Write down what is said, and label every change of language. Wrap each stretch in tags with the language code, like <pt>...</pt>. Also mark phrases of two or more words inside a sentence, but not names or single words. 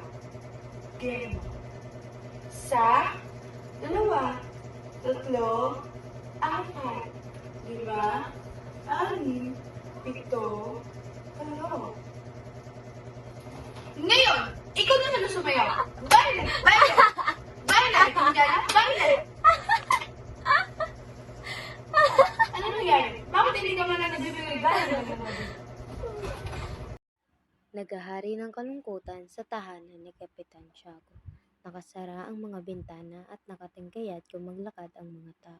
<tl>Game. Sa, dalawa, tatlo, apat, lima, anim, pito, walo. Ngayon, ikaw na naman sumayaw.</tl> <es>Baile! Baile! Baile! Indiana, baile!</es> <tl>Ano nangyari? Bakit hindi ka man na nagbibigay gaya ng Naghahari ng kalungkutan sa tahanan ni Kapitan Tiago. Nakasara ang mga bintana at nakatinggayat kung maglakad ang mga tao.</tl>